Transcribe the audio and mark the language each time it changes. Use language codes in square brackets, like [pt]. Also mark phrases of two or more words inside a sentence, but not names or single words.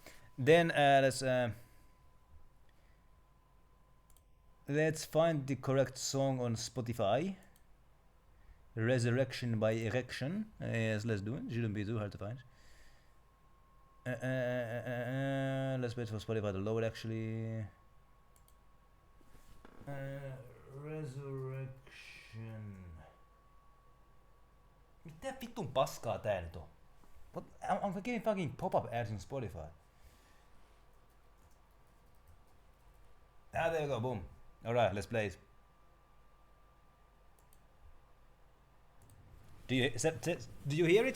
[en] Then let's find the correct song on Spotify. Resurrection by Erection. Yes, let's do it. Shouldn't be too hard to find. Let's wait for Spotify to load actually. Resurrection. [fi] Mitä vittun paskaa tää nyt on? [en] What? I'm getting fucking pop-up ads in Spotify. Ah, there you go, boom. Alright, let's play it. Do you hear it?